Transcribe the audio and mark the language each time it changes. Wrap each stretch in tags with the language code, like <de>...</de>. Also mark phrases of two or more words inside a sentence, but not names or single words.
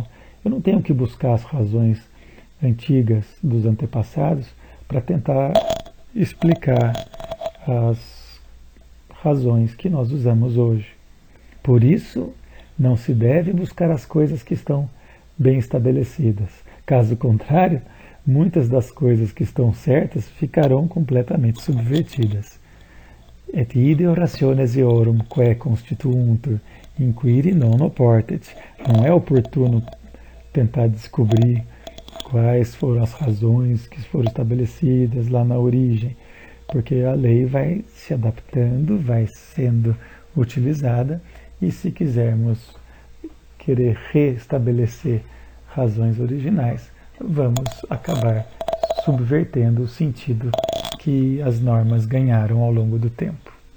<pt>Eu não tenho que buscar as razões antigas dos antepassados para tentar explicar as razões que nós usamos hoje. Por isso, não se deve buscar as coisas que estão bem estabelecidas. Caso contrário, muitas das coisas que estão certas ficarão completamente subvertidas.</pt> <la>Et ideo rationes eorum quae constituuntur, inquiri non oportet.</la> <pt>Não é oportuno tentar descobrir quais foram as razões que foram estabelecidas lá na origem, porque a lei vai se adaptando, vai sendo utilizada, e se quisermos querer restabelecer razões originais, vamos acabar subvertendo o sentido que as normas ganharam ao longo do tempo.</pt>